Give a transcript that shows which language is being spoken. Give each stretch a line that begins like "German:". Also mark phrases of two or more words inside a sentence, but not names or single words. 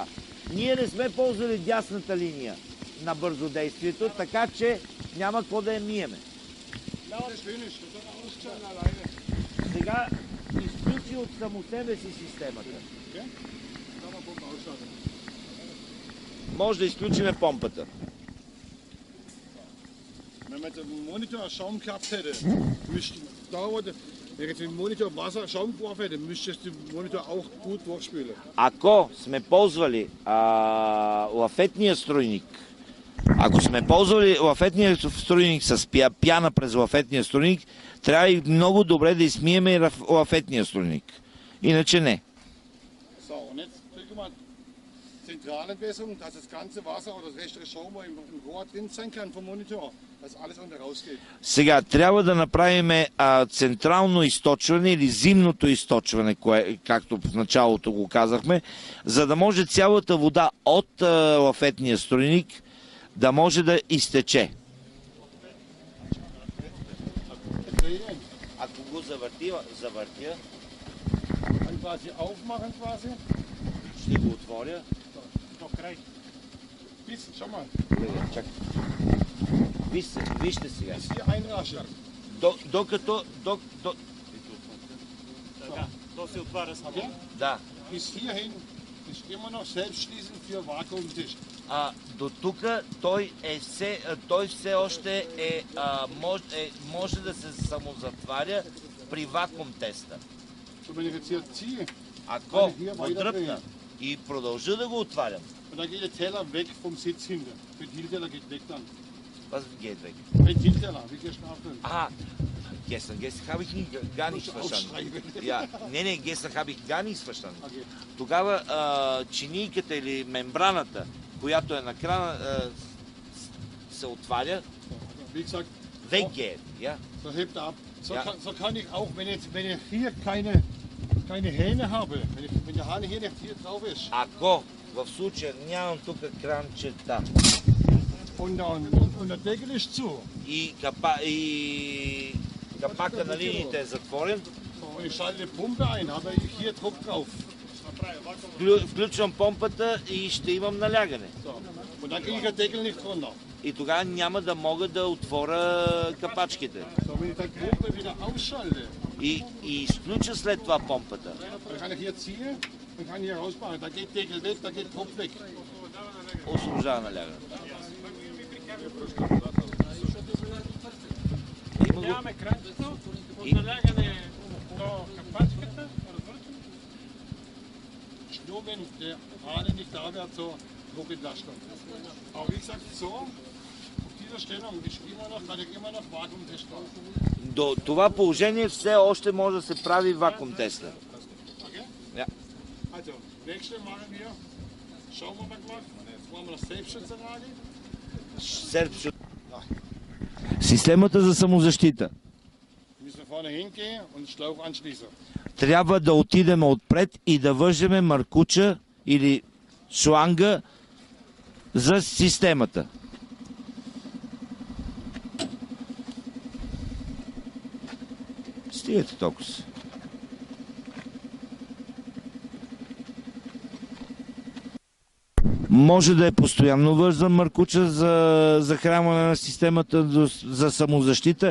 Bulgarian: Ние не сме ползвали дясната линия на бързодействието, така че няма какво да я миеме. Сега изключи от само себе си системата. Може да изключиме помпата.
German: Wenn man den Monitor Schaum gehabt hätte, wenn jetzt im Monitor Wasser Schaum geworfen hätte, müsstest du den Monitor auch gut durchspülen.
Bulgarian: Ако сме ползвали лафетния струйник, с пяна през лафетния струйник, трябва и много добре да измиеме и лафетния струйник. Иначе не.
German: Zentralentwässerung, dass das ganze Wasser oder das restliche Schaum im Rohr drin sein kann vom Monitor, dass alles unter rausgeht.
Bulgarian: Сега трябва да направим централно източване или зимното източване, както в началото го казахме, за да може цялата вода от лафетния струйник да може да изтече. Ако го завъртя, ще го отворя. Чакай. Вижте сега. Докато... То се отваря само. Да.
German: Bis hierhin ist immer noch selbstschließend für Vakuumtisch.
Bulgarian: До тук той все още може да се самозатваря при вакуум теста. Ако го дръпна и продължа да го отварям.
German: Und dann geht der Teller weg vom Sitz hinter. Der Ventilteller geht weg dann. Was geht weg? Ventilteller, wie geschlafen. Gestern habe ich gar nichts verstanden. Ja, nee, gestern habe ich gar nichts verstanden. Okay.
Bulgarian: Тогава чинийката или мембраната, която е на крана, се отваря.
German: Wie gesagt, weggeht. Ja? So hebt er ab. So kann ich auch, wenn ich hier keine Hähne habe, wenn der Hahn hier nicht hier drauf ist.
Bulgarian: Ако в случая нямам тук кранчета.
German: Und der Deckel ist zu.
Bulgarian: И капака на линиите е затворен.
German: Und ich schalte die Pumpe ein, habe ich hier Druck drauf.
Bulgarian: Включвам помпата и ще имам налягане.
German: Und dann kriege ich den Deckel nicht runter.
Bulgarian: И тогава няма да мога да отворя капачките.
German: So, wenn ich die Pumpe wieder ausschalte.
Bulgarian: И изключа след това помпата.
German: Dann kann ich hier ziehen und kann hier rausmachen. Da geht Deckel weg, da geht Druck weg.
Bulgarian: Освобождава налягането. Нямаме кранчето от налягане до капачката.
German: Nur wenn der Rade nicht da wäre zur Druckentlastung. Aber wie gesagt, so, auf dieser Stellung ist kann ich immer noch Vakuumtest machen.
Bulgarian: До това положение все още може да се прави вакуум теста.
German: Okay? Ja. Also, nächste machen wir, schauen wir mal gemacht, jetzt machen wir das Selbstschutzanlage.
Bulgarian: Системата за самозащита.
German: Müssen wir vorne hingehen und den Schlauch anschließen.
Bulgarian: Трябва да отидем отпред и да вържеме маркуча или шланга за системата. Стигате толкова. Може да е постоянно вързан маркуча за захранване на системата за самозащита.